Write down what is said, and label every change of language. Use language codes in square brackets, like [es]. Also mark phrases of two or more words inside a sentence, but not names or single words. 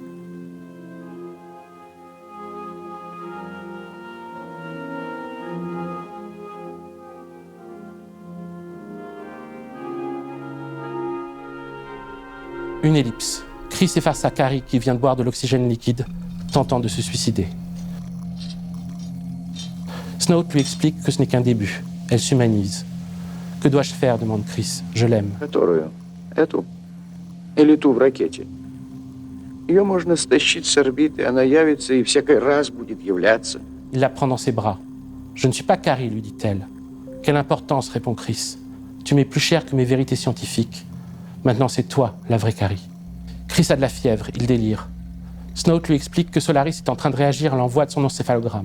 [fr] Une ellipse. Chris est face à Carrie qui vient de boire de l'oxygène liquide, tentant de se suicider. Snout lui explique que ce n'est qu'un début. Elle s'humanise. Que dois-je faire demande Chris. Je l'aime. [ru] Которую? Эту? Или ту в ракете? Ее можно стащить с орбиты, она явится и всякий раз будет являться. [fr] Il la prend dans ses bras. Je ne suis pas Carrie, lui dit-elle. Quelle importance, répond Chris. Tu m'es plus cher que mes vérités scientifiques. Maintenant, c'est toi, la vraie Carrie. Chris a de la fièvre, il délire. Snout lui explique que Solaris est en train de réagir à l'envoi de son encéphalogramme.